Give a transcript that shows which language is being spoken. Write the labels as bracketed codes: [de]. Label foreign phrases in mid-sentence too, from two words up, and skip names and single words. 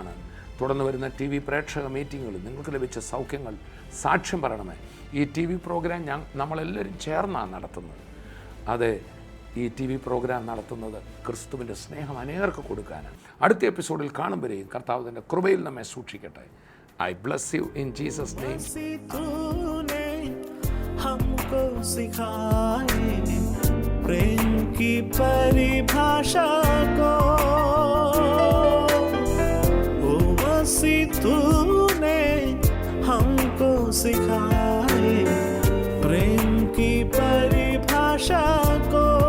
[ml] തുടർന്ന് വരുന്ന TV പ്രേക്ഷക മീറ്റിങ്ങുകളിൽ നിങ്ങൾക്ക് ലഭിച്ച സൗഖ്യങ്ങൾ സാക്ഷ്യം പറയണമേ. ഈ ടി വി പ്രോഗ്രാം നമ്മളെല്ലാവരും ചേർന്നാണ് നടത്തുന്നത്. അത് ഈ ടി വി പ്രോഗ്രാം നടത്തുന്നത് ക്രിസ്തുവിൻ്റെ സ്നേഹം അനേകർക്ക് കൊടുക്കാനാണ്. അടുത്ത എപ്പിസോഡിൽ കാണുമ്പോഴേയും കർത്താവ് തൻ്റെ കൃപയിൽ നമ്മെ സൂക്ഷിക്കട്ടെ. [en] I bless you in Jesus name. [hi] हमको सिखाए प्रेम की परिभाषा को, ओ मसीह तूने हमको सिखाए प्रेम की परिभाषा को.